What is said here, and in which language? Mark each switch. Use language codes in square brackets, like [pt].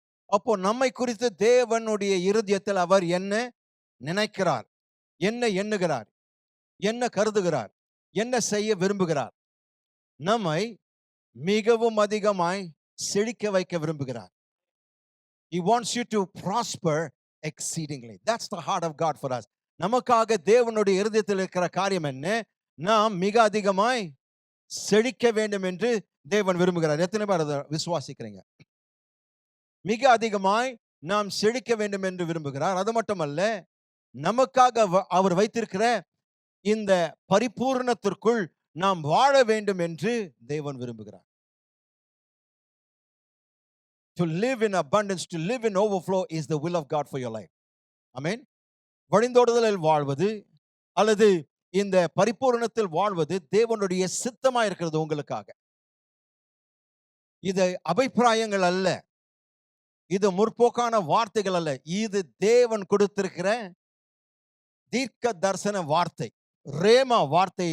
[ta] அப்போ நம்மை குறித்து தேவனுடைய இருதயத்தில் அவர் என்ன நினைக்கிறார், என்ன எண்ணுகிறார், என்ன கருதுகிறார், என்ன செய்ய விரும்புகிறார்? நம்மை மிகவும் அதிகமாய் செழிக்க வைக்க விரும்புகிறார். [en] He wants you to prosper exceedingly. That's the heart of God for us. [ta] நமக்காக தேவனுடைய இருதயத்தில் இருக்கிற காரியம் என்ன? நாம் மிக அதிகமாய் செழிக்க வேண்டும் என்று தேவன் விரும்புகிறார். எத்தனை பேர் அதை விசுவாசிக்கிறீங்க? மிக அதிகமாய் நாம் செழிக்க வேண்டும் என்று விரும்புகிறார். அது மட்டுமல்ல, நமக்காக அவர் வைத்திருக்கிற இந்த பரிபூர்ணத்திற்குள் நாம் வாழ வேண்டும் என்று தேவன் விரும்புகிறார். [en] To live in abundance, to live in overflow is the will of God for your life. Amen. [ta] வழிந்தோடுதலில் வாழ்வது அல்லது இந்த பரிபூரணத்தில் வாழ்வது தேவனுடைய சித்தமா இருக்கிறது உங்களுக்காக. இது அபிப்பிராயங்கள் அல்ல, இது முற்போக்கான வார்த்தைகள் அல்ல, இது தேவன் கொடுத்திருக்கிற தீர்க்க தரிசன வார்த்தை, ரேமா வார்த்தை.